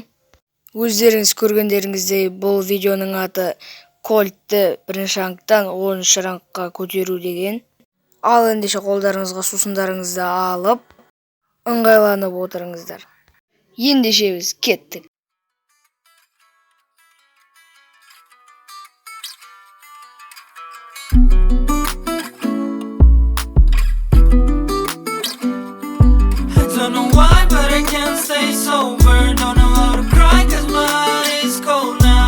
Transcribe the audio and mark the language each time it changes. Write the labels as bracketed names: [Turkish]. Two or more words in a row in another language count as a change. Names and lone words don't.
[Kazakh] Өздеріңіз көргендеріңіздей бұл видеоның аты Кольтті бірінші рангтан 10-шы рангқа көтеру деген. Ал ендеше қолдарыңызға сусындарыңызды алып, ыңғайланып отырыңыздар. Ендеше біз кеттік. [English] Don't know why, but I can't stay sober. Don't know how to cry, cause my heart is cold now.